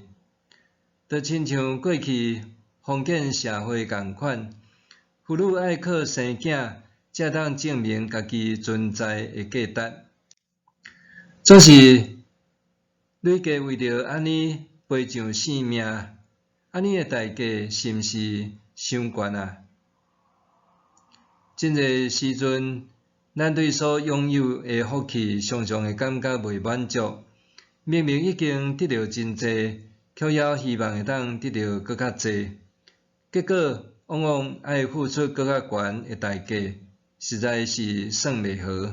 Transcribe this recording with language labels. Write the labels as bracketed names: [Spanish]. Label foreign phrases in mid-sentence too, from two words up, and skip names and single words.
[Min Nan Chinese] 就亲像过去封建社会共款，妇女爱靠生囝才当证明家己存在的价值。总是吕格为着安尼赔上性命，安尼的代价是毋是伤悬啊？真侪时阵，咱对所拥有的福气，常常会感觉袂满足。明明已经得到真侪，却还希望会当得到搁较侪，结果往往爱付出搁较悬的代价，实在是算袂好。